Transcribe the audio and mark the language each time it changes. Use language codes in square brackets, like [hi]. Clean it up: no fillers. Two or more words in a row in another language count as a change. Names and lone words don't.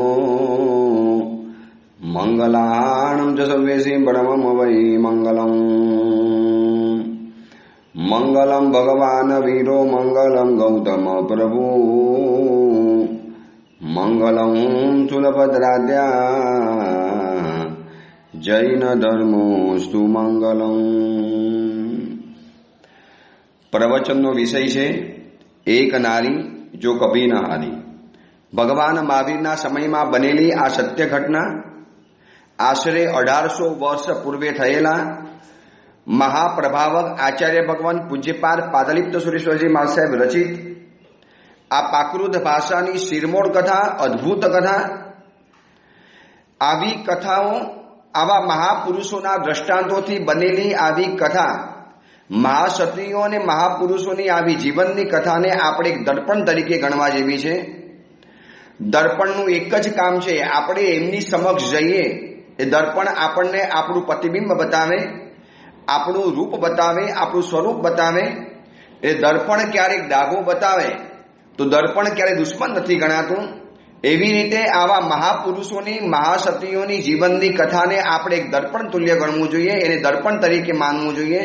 [sa] मंगलाणं च सर्वेषां परमं वै मंगलम् मंगलम भगवान वीरो मंगलम गौतम प्रभु मंगलम सुलभद्राद्या जैन धर्मोस्तु मंगलम। [gu] प्रवचनનો વિષય છે એક નારી જો કભી ન હારી। ભગવાન મહાવીરના સમયમાં બનેલી આ સત્ય ઘટના આશરે 1800 વર્ષ પૂર્વે થયેલા મહાપ્રભાવક આચાર્ય ભગવાન પૂજ્યપાદ પાદલિપ્ત સુરેશ્વરજી મહારાજ સાહેબ રચિત આ પ્રાકૃત ભાષાની શિરમોડ કથા અદ્ભુત કથા આવી કથાઓ આવા મહાપુરુષોના દૃષ્ટાંતોથી બનેલી આવી કથા મહાક્ષત્રિયો ને મહાપુરુષોની આવી જીવનની કથાને આપણે એક દર્પણ તરીકે ગણવા જેવી છે। દર્પણનું એક જ કામ છે, આપણે એમની સમક્ષ જઈએ એ દર્પણ આપણને આપણું પ્રતિબિંબ બતાવે, આપણું રૂપ બતાવે, આપણું સ્વરૂપ બતાવે। એ દર્પણ ક્યારેક ડાઘો બતાવે તો દર્પણ ક્યારે દુશ્મન નથી ગણાતું। એવી રીતે આવા મહાપુરુષોની મહાક્ષત્રિયોની જીવનની કથાને આપણે એક દર્પણ તુલ્ય ગણવું જોઈએ, એને દર્પણ તરીકે માનવું જોઈએ।